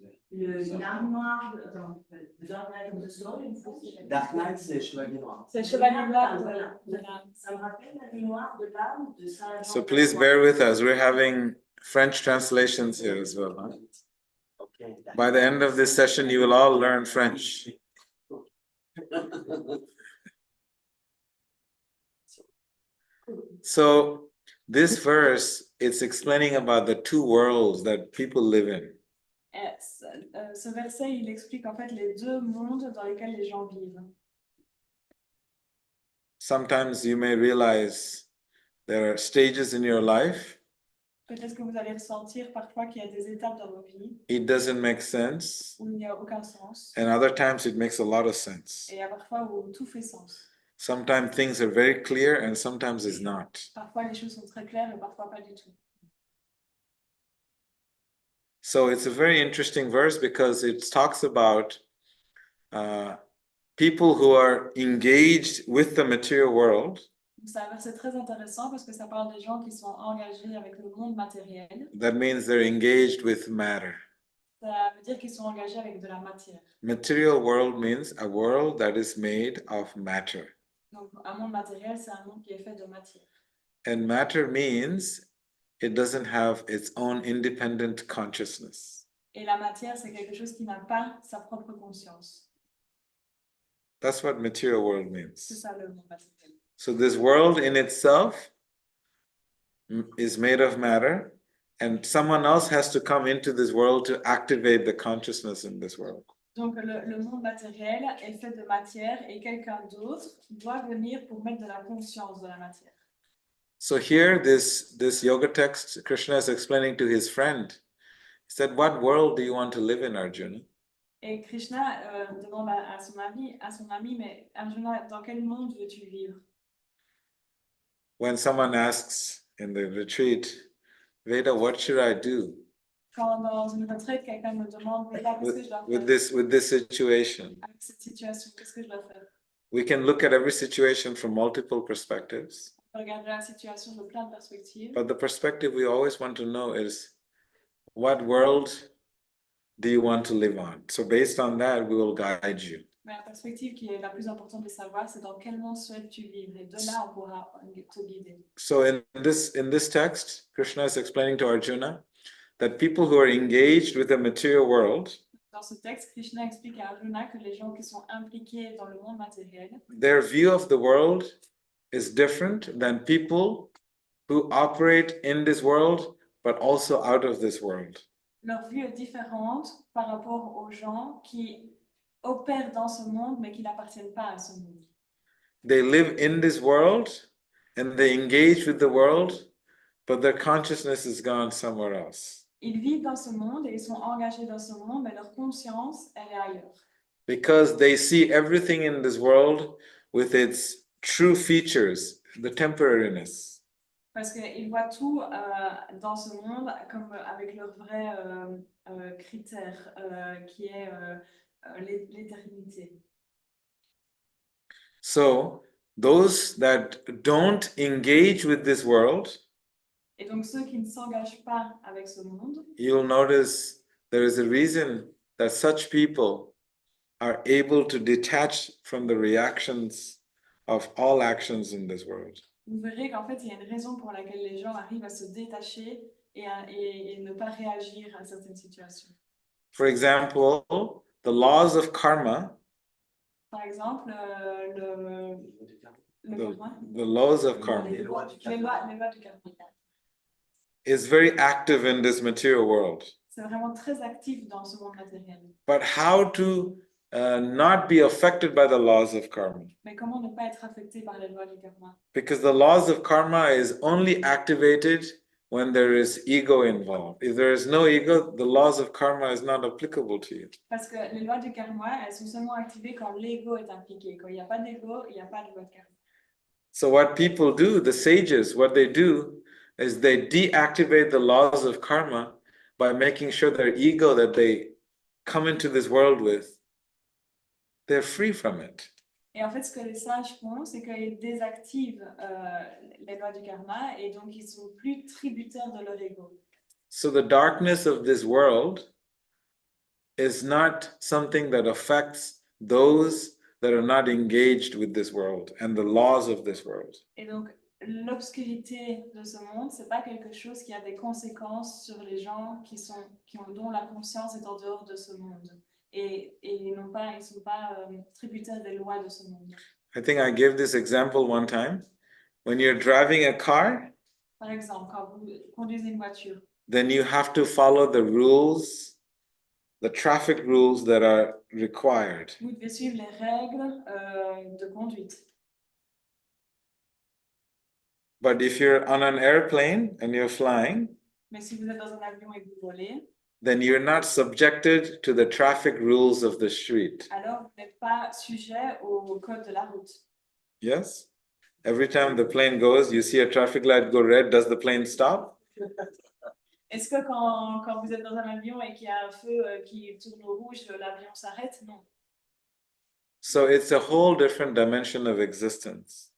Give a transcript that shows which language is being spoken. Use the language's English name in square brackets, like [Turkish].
[French] Le l'âme noire, attends, [English] the Dark Night of the Soul, [French] une fois. Dark Knight, c'est chevalier noir. C'est le chevalier noir Voilà. de l'âme. Ça me rappelle la nuit noire de l'âme de Saint Jean. [English] So please bear with us. We're having French translations here as well. Huh? Okay. By the end of this session, you will all learn French. So this verse, it's explaining about the two worlds that people live in. [French] Ce verset, il explique en fait les deux mondes dans lesquels les gens vivent. [English] Sometimes you may realize there are stages in your life. [French] Peut-être que vous allez ressentir parfois qu'il y a des étapes dans vos vies [English] It doesn't make sense. [French] où il n'y a aucun sens. [English] And other times it makes a lot of sense. [French] Et il y a parfois où tout fait sens. [English] Sometimes things are very clear and sometimes it's not. [French] Parfois les choses sont très claires et parfois pas du tout. [English] So it's a very interesting verse because it talks about people who are engaged with the material world. [French] C'est un verset très intéressant parce que ça parle des gens qui sont engagés avec le monde matériel. [English] That means they're engaged with matter. [French] Ça veut dire qu'ils sont engagés avec de la matière. [English] Material world means a world that is made of matter. [French] Donc un monde matériel, c'est un monde qui est fait de matière. [English] And matter means it doesn't have its own independent consciousness. [French] Et la matière, c'est quelque chose qui n'a pas sa propre conscience. [English] That's what material world [French] C'est [English] means. [French] ça le monde matériel. [English] So this world in itself is made of matter, and someone else has to come into this world to activate the consciousness in this world. [French] Donc le monde matériel est fait de matière et quelqu'un d'autre doit venir pour mettre de la conscience de la matière. [English] So here, this yoga text, Krishna is explaining to his friend. He said, "What world do you want to live in, Arjuna?" [French] Et Krishna demande à son ami, mais Arjuna, dans quel monde veux-tu vivre? [English] When someone asks in the retreat, Veda, what should I do [French] Quand dans une retraite, quelqu'un me demande, mais là, qu'est-ce que je dois faire [English] with this situation? [French] avec cette situation? Qu'est-ce que je dois faire? [English] We can look at every situation from multiple perspectives, [French] On peut regarder la situation de plein de perspectives. [English] but the perspective we always want to know is, what world do you want to live on? So based on that, we will guide you. [French] Mais la perspective qui est la plus importante de savoir, c'est dans quel monde souhaites-tu vivre? Et de là, on pourra te guider. [English] So in this text, Krishna is explaining to Arjuna that people who are engaged with the material world, [French] Dans ce texte, Krishna explique à Arjuna que les gens qui sont impliqués dans le monde matériel, [English] their view of the world is different than people who operate in this world, but also out of this world. [French] leur vue est différente par rapport aux gens qui opèrent dans ce monde, mais qui n'appartiennent pas à ce monde. [English] They live in this world and they engage with the world, but their consciousness is gone somewhere else. [French] Ils vivent dans ce monde et ils sont engagés dans ce monde, mais leur conscience, elle est ailleurs. [English] Because they see everything in this world with its true features, the temporariness. [French] Parce qu'ils voient tout dans ce monde comme avec leur vrai critère, qui est l'éternité. [English] So, those that don't engage with this world, [French] Et donc ceux qui ne s'engagent pas avec ce monde, [English] you'll notice there is a reason that such people are able to detach from the reactions of all actions in this world. [French] vous verrez qu'en fait, il y a une raison pour laquelle les gens arrivent à se détacher et ne pas réagir à certaines situations. [English] For example, the laws of karma, [French] Par exemple, le karma, [English] the laws of karma, [French] les lois du karma. [English] is very active in this material world. [French] C'est vraiment très actif dans ce monde matériel. [English] But how to not be affected by the laws of karma? [French] Mais comment ne pas être affecté par les lois du karma? [English] Because the laws of karma is only activated when there is ego involved. If there is no ego, the laws of karma is not applicable to you. [French] Parce que les lois du karma, elles sont seulement activées quand l'ego est impliqué. Quand il n'y a pas d'ego, il n'y a pas de loi de karma. [English] So what people do, the sages, what they do is they deactivate the laws of karma by making sure their ego that they come into this world with, they're free from it. [French] Et en fait, ce que les sages font, c'est qu'ils désactivent les lois du karma et donc ils sont plus tributaires de leur ego. [English] So the darkness of this world is not something that affects those that are not engaged with this world and the laws of this world. [French] Et donc, l'obscurité de ce monde, c'est pas quelque chose qui a des conséquences sur les gens dont la conscience est en dehors de ce monde. Et ils sont pas tributaires des lois de ce monde. [English] I think I gave this example one time. When you're driving a car, [French] Par exemple, quand vous conduisez une voiture, [English] then you have to follow the rules, the traffic rules that are required. [French] vous devez suivre les règles de conduite. [English] But if you're on an airplane and you're flying, [French] Mais si vous êtes dans un avion et que vous volez, [English] then you're not subjected to the traffic rules of the street. [French] alors vous n'êtes pas sujet au code de la route. [English] Yes? Every time the plane goes, you see a traffic light go red, does the plane stop? [French] Est-ce que quand vous êtes dans un avion et qu'il y a un feu qui tourne au rouge, l'avion s'arrête? Non. [English] So it's a whole different dimension of existence.